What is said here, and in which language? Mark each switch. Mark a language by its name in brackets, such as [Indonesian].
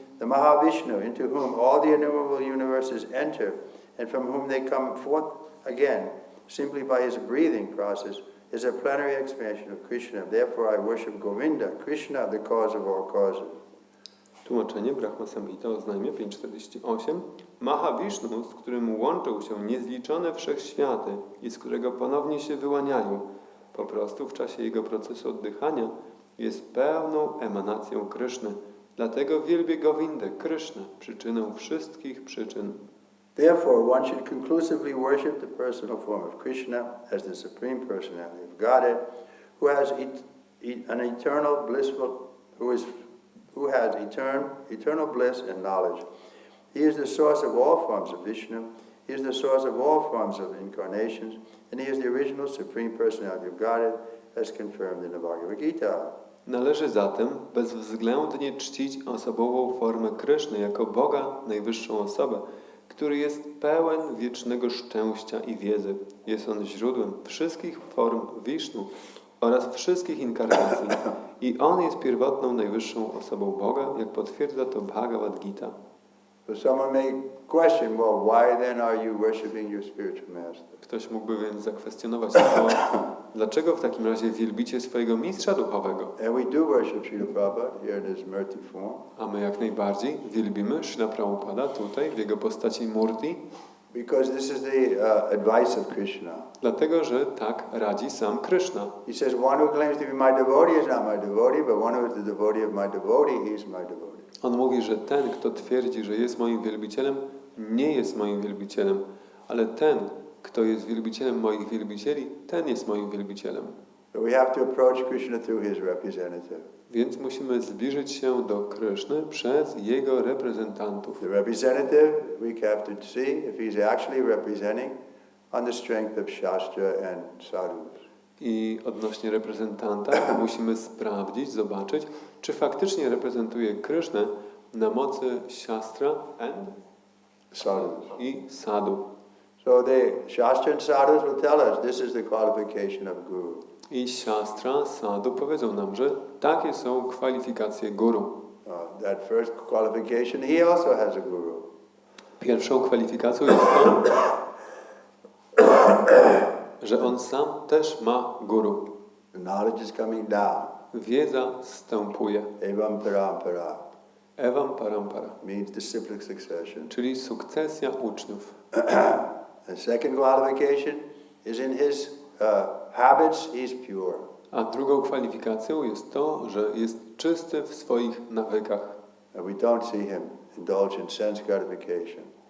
[English] The Mahavishnu, into whom all the innumerable universes enter and from whom they come forth again, simply by his breathing process, is a plenary expansion of Krishna. Therefore I worship Govinda, Krishna, the cause of all causes. [Polish] Tłumaczenie Brahma Samhita oznajmia 5.48. Mahavishnu, z którym łączą się niezliczone wszechświaty i z którego ponownie się wyłaniają, po prostu w czasie jego procesu oddychania, jest pełną emanacją Kryszny. Dlatego wielbię Govindę, Krysznę, przyczynę wszystkich przyczyn. [English] Therefore, one should conclusively worship the personal form of Krishna as the Supreme Personality of Godhead, who has an eternal blissful, who has eternal bliss and knowledge. He is the source of all forms of Vishnu. He is the source of all forms of incarnations, and he is the original Supreme Personality of Godhead, as confirmed in the Bhagavad Gita. [Polish] Należy zatem bezwzględnie czcić osobową formę Kryszny jako Boga, najwyższą osobę, który jest pełen wiecznego szczęścia i wiedzy. Jest on źródłem wszystkich form Wisznu oraz wszystkich inkarnacji. I on jest pierwotną, najwyższą osobą Boga, jak potwierdza to Bhagavad Gita. [English] So someone may question, well, why then are you worshiping your spiritual master? [Polish] Ktoś mógłby więc zakwestionować to, dlaczego w takim razie wielbicie swojego mistrza duchowego? [English] And we do worship Srila Prabhupada here in his Murti form. [Polish] A my jak najbardziej wielbimy Srila Prabhupada tutaj w jego postaci Murti. [English] Because this is the advice of Krishna. [Polish] Dlatego, że tak radzi sam Krishna. [English] He says, one who claims to be my devotee is not my devotee, but one who is the devotee of my devotee, he is my devotee. [Polish] On mówi, że ten, kto twierdzi, że jest moim wielbicielem, nie jest moim wielbicielem, ale ten, kto jest wielbicielem moich wielbicieli, ten jest moim wielbicielem. [English] So we have to approach Krishna through his representative. [Polish] Więc musimy zbliżyć się do Kryszny przez jego reprezentantów. [English] The representative, we have to see if he's actually representing on the strength of Shastra and sadhus. [Polish] I odnośnie reprezentanta musimy sprawdzić, zobaczyć, czy faktycznie reprezentuje Krysznę na mocy Shastra [English] and Sadhus. [Polish] I sadhu. [English] So the Shastra and sadhus will tell us this is the qualification of guru. [Polish] I Shastra, sadhu powiedzą nam, że takie są kwalifikacje guru. [English] That first qualification, he also has a guru. [Polish] Pierwszą kwalifikacją jest to, że on sam też ma guru. [English] The knowledge is coming down. [Polish] Wiedza zstępuje. [Sanskrit] Evam parampara. Evam parampara. [English] Means disciplic succession. [Polish] Czyli sukcesja uczniów. [English] The second qualification is in his habits, he's pure. [Polish] A drugą kwalifikacją jest to, że jest czysty w swoich nawykach. [English] And we don't see him indulge in sense gratification.